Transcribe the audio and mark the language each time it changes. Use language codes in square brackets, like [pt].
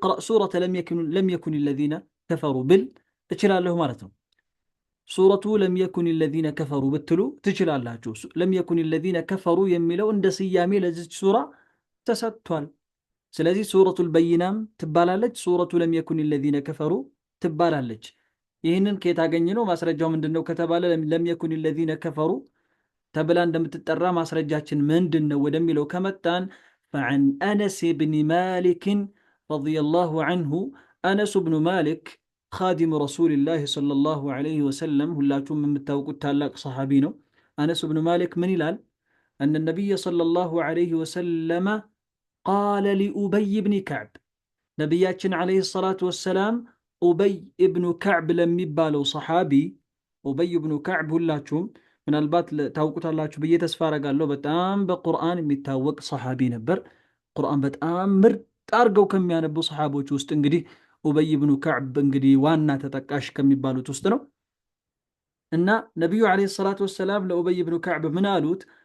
[ar] سورة لم يكن الذين كفروا [am] ብል እችላለሁ ማለት ነው። ሱረቱ ለም የኩን [ar] الذين كفروا [am] ብትሉ ትችላላችሁ። ለም የኩን الذين كفروا የሚለው እንደ ስያሜ ለዚች ሱራ ተሰጥቷል። ስለዚህ ሱረቱል በይናም ትባላለች፣ ሱረቱ ለም የኩን الذين كفروا ትባላለች። ይህንን ከየት አገኘነው? ማስረጃው ምንድነው ከተባለ ለም የኩን الذين كفروا ተብላ እንደምትጠራ ማስረጃችን ምንድነው ወደሚለው ከመጣን [ar] فعن أنس بن مالك رضي الله عنه. أنس بن مالك خادم رسول الله صلى الله عليه وسلم [am] ሁላችሁም የምታውቁት ታላቅ ሰሃቢ ነው። [ar] أنس بن مالك من [am] ይላል? [ar] أن النبي صلى الله عليه وسلم قال لأبي بن كعب ነቢያችን عليه الصلاة والسلام [am] ኡበይ ኢብኑ ከዕብ ለሚባለው ሰሓቢ ኡበይ ኢብኑ ከዕብ ሁላችሁም ምናልባት ታውቁታላችሁ ብዬ ተስፋ አረጋለሁ። በጣም በቁርአን የሚታወቅ ሰሓቢ ነበር። ቁርአን በጣም ምርጥ አድርገው ከሚያነቡ ሰሓቦች ውስጥ እንግዲህ ኡበይ ኢብኑ ከዕብ እንግዲህ ዋና ተጠቃሽ ከሚባሉት ውስጥ ነው። እና ነቢዩ ዓለይሂ ሰላቱ ወሰላም ለኡበይ ኢብኑ ከዕብ ምን አሉት?